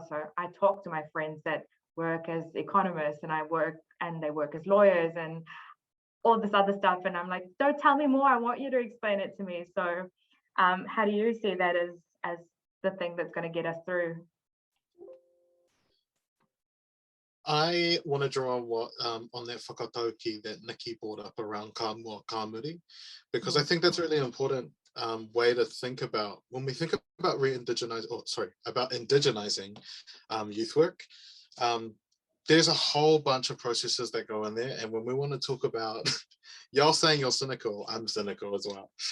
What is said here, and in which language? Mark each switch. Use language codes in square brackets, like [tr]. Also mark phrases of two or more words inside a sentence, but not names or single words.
[en] So I talk to my friends that work as economists, and they work as lawyers and all this other stuff, and I'm like, don't tell me more, I want you to explain it to me. So how do you see that as the thing that's going to get us through? I want to draw on that whakatauki that Nikki brought up around [mi] ka mua ka muri, [en] because I think that's a really important way to think about when we think about indigenizing youth work. There's a whole bunch of processes that go in there, and when we want to talk about, y'all saying you're cynical, I'm cynical as well.